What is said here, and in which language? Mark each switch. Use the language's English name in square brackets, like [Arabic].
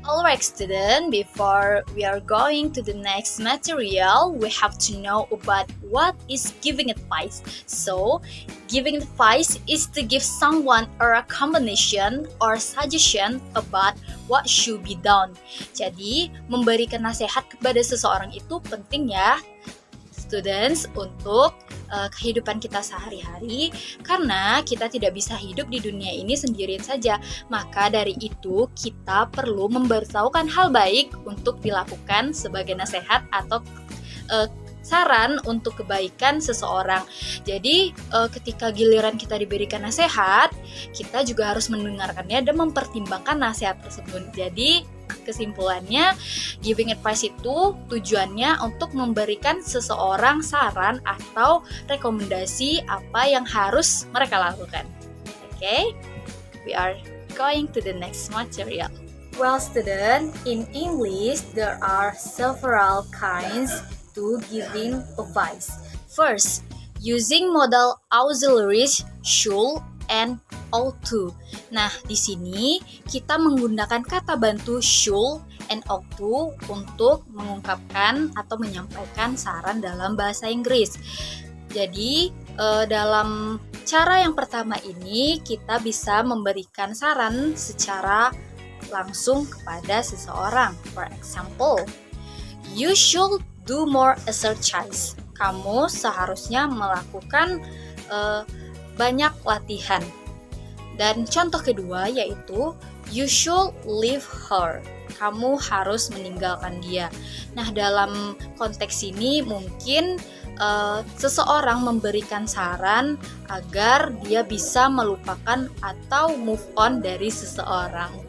[English] Alright student, before we are going to the next material, we have to know about what is giving advice. So, giving advice is to give someone a recommendation or suggestion about what should be done. [Indonesian] Jadi, memberikan nasihat kepada seseorang itu penting ya, students, untuk kehidupan kita sehari-hari, karena kita tidak bisa hidup di dunia ini sendirian saja. Maka dari itu kita perlu memberitahukan hal baik untuk dilakukan sebagai nasihat atau saran untuk kebaikan seseorang. Jadi ketika giliran kita diberikan nasihat, kita juga harus mendengarkannya dan mempertimbangkan nasihat tersebut. Jadi kesimpulannya, giving advice itu tujuannya untuk memberikan seseorang saran atau rekomendasi apa yang harus mereka lakukan. Okay? [English] We are going to the next material. Well, student, in English there are several kinds to giving advice. First, using modal auxiliaries should and ought to. [Indonesian] Nah, di sini kita menggunakan kata bantu should and ought to untuk mengungkapkan atau menyampaikan saran dalam bahasa Inggris. Jadi, dalam cara yang pertama ini kita bisa memberikan saran secara langsung kepada seseorang. [English] For example, you should do more exercise. [Indonesian] Kamu seharusnya melakukan banyak latihan. Dan contoh kedua yaitu [English] you should leave her. [Indonesian] Kamu harus meninggalkan dia. Nah, dalam konteks ini mungkin seseorang memberikan saran agar dia bisa melupakan atau move on dari seseorang.